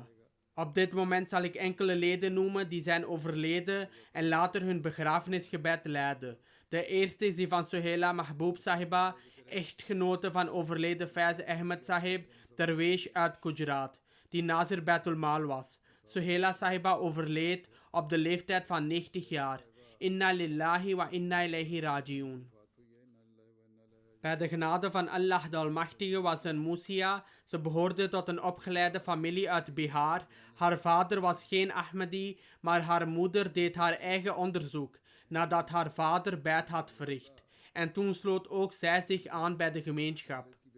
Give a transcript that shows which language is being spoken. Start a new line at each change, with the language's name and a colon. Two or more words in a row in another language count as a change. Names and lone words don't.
Dutch: Op dit moment zal ik enkele leden noemen die zijn overleden en later hun begrafenisgebed leiden. De eerste is die van Suhaila Mahboob Sahiba, echtgenote van overleden Faiz Ahmed Sahib, derwees uit Gujarat, die Nazir Baitul Mal was. Suhaila Sahiba overleed op de leeftijd van 90 jaar.
Arabic: إنا لله وإنا إليه راجعون.
Dutch: Bij de genade van Allah de Almachtige was een Musia. Ze behoorde tot een opgeleide familie uit Bihar. Haar vader was geen Ahmadi, maar haar moeder deed haar eigen onderzoek nadat haar vader beit had verricht. En toen sloot ook zij zich aan bij de gemeenschap.